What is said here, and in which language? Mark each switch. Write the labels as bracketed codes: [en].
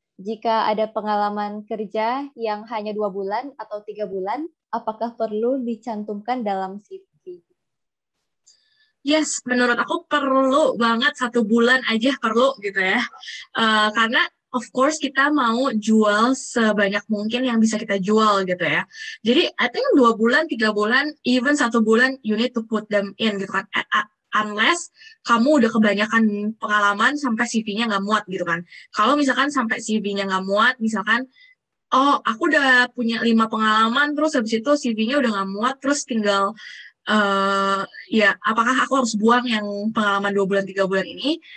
[id] Jika ada pengalaman kerja yang hanya 2 bulan atau 3 bulan, apakah perlu dicantumkan dalam CV? [en] Yes, [id] menurut aku perlu banget 1 bulan aja perlu gitu ya. Karena [en] of course [id] kita mau jual sebanyak mungkin yang bisa kita jual gitu ya. Jadi [en] I think 2 bulan, 3 bulan, even 1 bulan you need to put them in [id] gitu kan. Unless kamu udah kebanyakan pengalaman sampai CV-nya nggak muat gitu kan. Kalau misalkan sampai CV-nya nggak muat, misalkan oh aku udah punya 5 pengalaman, terus habis itu CV-nya udah nggak muat, terus tinggal ya apakah aku harus buang yang pengalaman 2 bulan 3 bulan ini?